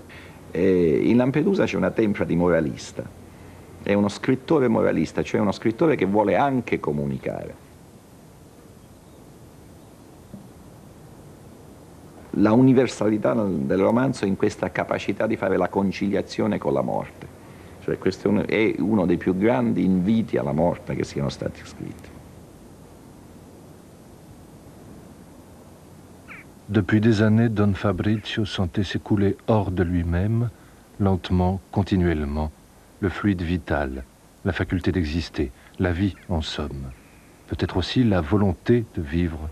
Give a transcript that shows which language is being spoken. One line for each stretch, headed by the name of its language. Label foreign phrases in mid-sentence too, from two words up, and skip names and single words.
Italian: In Lampedusa c'è una tempra di moralista, è uno scrittore moralista, cioè uno scrittore che vuole anche comunicare. La universalità del romanzo è in questa capacità di fare la conciliazione con la morte. Cioè, questo è uno dei più grandi inviti alla morte che siano stati scritti.
French: Depuis des années, Don Fabrizio sentait s'écouler hors de lui-même, lentement, continuellement, le fluide vital, la faculté d'exister, la vie en somme, peut-être aussi la volonté de vivre.